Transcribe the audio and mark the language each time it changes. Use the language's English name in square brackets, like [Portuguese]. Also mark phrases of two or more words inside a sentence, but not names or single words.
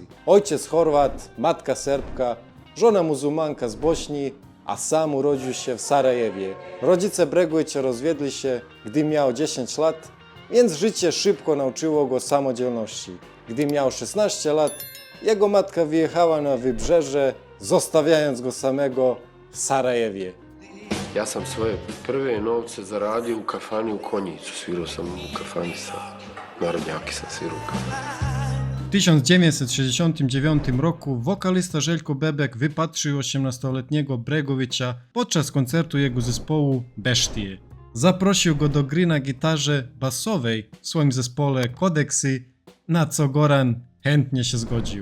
[Polish] Ojciec Chorwat, matka Serbka, żona muzułmanka z Bośni, a sam urodził się w Sarajewie. Rodzice Bregovića rozwiedli się, gdy miał 10 lat, więc życie szybko nauczyło go samodzielności. Gdy miał 16 lat, jego matka wyjechała na wybrzeże, zostawiając go samego w Sarajewie. [Bosnian] Ja sam svoje prve novce zaradio u kafani u Konjicu. Svirao sam u kafani sa narodnjaki, sam svirao u kafani. [Polish] W 1969 roku wokalista Željko Bebek wypatrzył 18-letniego Bregovića podczas koncertu jego zespołu Beštije. Zaprosił go do gry na gitarze basowej w swoim zespole Kodeksy, na co Goran chętnie się zgodził.